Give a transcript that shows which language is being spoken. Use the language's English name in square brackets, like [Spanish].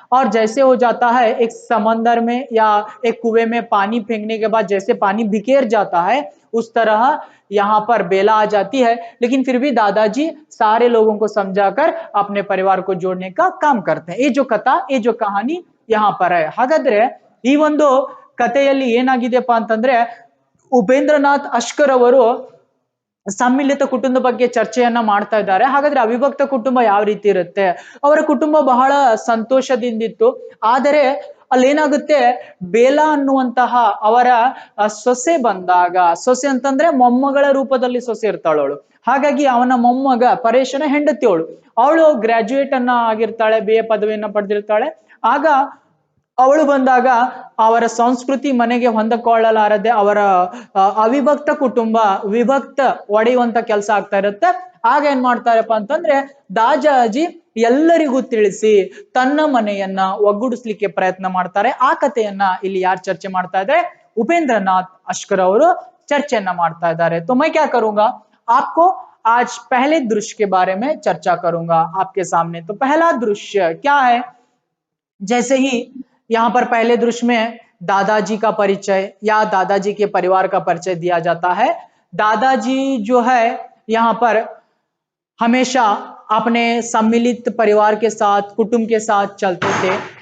[Hindi] और जैसे हो जाता है एक समंदर में या एक कुएं में पानी फेंकने के बाद जैसे पानी बिखेर जाता है, उस तरह यहाँ पर बेला आ जाती है। लेकिन फिर भी दादाजी सारे लोगों को समझाकर अपने परिवार को जोड़ने का काम करते हैं। ये जो कथा, ये जो कहानी यहाँ पर है। [Kannada] ಹಾಗಾದ್ರೆ ಈ ಒಂದು ಕಥೆಯಲ್ಲಿ ಏನಾಗಿದೆಪ್ಪ ಅಂತಂದ್ರೆ ಉಪೇಂದ್ರನಾಥ್ ಅಶ್ಕರ್ ಅವರು ಸಮ್ಮಿಲಿತ ಕುಟುಂಬದ ಬಗ್ಗೆ ಚರ್ಚೆಯನ್ನ ಮಾಡ್ತಾ ಇದ್ದಾರೆ। ಹಾಗಾದ್ರೆ ಅವಿಭಕ್ತ ಕುಟುಂಬ ಯಾವ ರೀತಿ ಇರುತ್ತೆ, ಅವರ ಕುಟುಂಬ ಬಹಳ ಸಂತೋಷದಿಂದಿತ್ತು। ಆದರೆ ಅಲ್ಲೇನಾಗುತ್ತೆ, ಬೇಲಾ ಅನ್ನುವಂತಹ ಅವರ ಸೊಸೆ ಬಂದಾಗ, ಸೊಸೆ ಅಂತಂದ್ರೆ ಮೊಮ್ಮಗಳ ರೂಪದಲ್ಲಿ ಸೊಸೆ ಇರ್ತಾಳವಳು, ಹಾಗಾಗಿ ಅವನ ಮೊಮ್ಮಗ ಪರೇಶನ ಹೆಂಡತಿಯವಳು, ಅವಳು ಗ್ರಾಜುಯೇಟ್ ಅನ್ನ ಆಗಿರ್ತಾಳೆ, BA ಪದವಿಯನ್ನ ಪಡೆದಿರ್ತಾಳೆ। ಆಗ ಅವಳು ಬಂದಾಗ ಅವರ ಸಂಸ್ಕೃತಿ ಮನೆಗೆ ಹೊಂದಿಕೊಳ್ಳಲಾರದೆ ಅವರ ಅವಿಭಕ್ತ ಕುಟುಂಬ ವಿಭಕ್ತ ಒಡೆಯುವಂತ ಕೆಲಸ ಆಗ್ತಾ ಇರುತ್ತೆ। ಆಗ ಏನ್ ಮಾಡ್ತಾರಪ್ಪ ಅಂತಂದ್ರೆ ದಾದಾಜಿ ಎಲ್ಲರಿಗೂ ತಿಳಿಸಿ ತನ್ನ ಮನೆಯನ್ನ ಒಗ್ಗೂಡಿಸ್ಲಿಕ್ಕೆ ಪ್ರಯತ್ನ ಮಾಡ್ತಾರೆ। ಆ ಕಥೆಯನ್ನ ಇಲ್ಲಿ ಯಾರು ಚರ್ಚೆ ಮಾಡ್ತಾ ಇದ್ದಾರೆ, ಉಪೇಂದ್ರನಾಥ್ ಅಶ್ಕರ್ ಅವರು ಚರ್ಚೆಯನ್ನ ಮಾಡ್ತಾ ಇದ್ದಾರೆ। [Hindi] तो मैं क्या करूंगा, आपको आज पहले दृश्य के बारे में चर्चा करूंगा आपके सामने। तो पहला दृश्य क्या है, जैसे ही यहाँ पर पहले दृश्य में दादाजी का परिचय या दादाजी के परिवार का परिचय दिया जाता है। दादाजी जो है यहाँ पर हमेशा अपने सम्मिलित परिवार के साथ, कुटुंब के साथ चलते थे।